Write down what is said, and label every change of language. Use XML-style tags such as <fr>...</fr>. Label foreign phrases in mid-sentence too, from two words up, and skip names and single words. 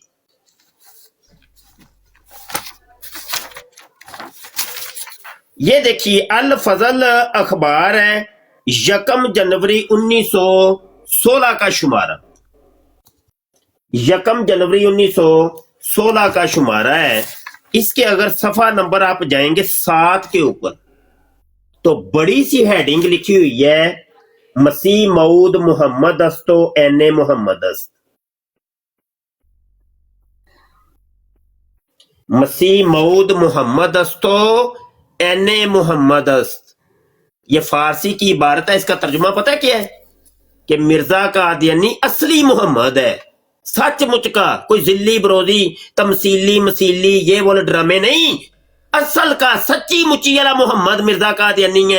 <ur>یہ دیکھیے الفضل اخبار ہے، 1 جنوری 1916 کا شمارہ. 1 جنوری 1916 کا شمارہ ہے. اس کے اگر صفحہ نمبر آپ جائیں گے 7 کے اوپر تو بڑی سی ہیڈنگ لکھی ہوئی ہے،</ur> <fa>مسیح موعود محمد است و عین محمد است. مسیح موعود محمد است و عین محمد است.</fa> <ur>یہ فارسی کی عبارت ہے. اس کا ترجمہ پتہ کیا ہے؟ کہ مرزا قادیانی اصلی محمد ہے، سچ مچ کا، کوئی ذلی بروزی تمثیلی مسیلی یہ وہ ڈرامے نہیں. اصل کا سچی مچی والا محمد مرزا قادیانی ہے.</ur>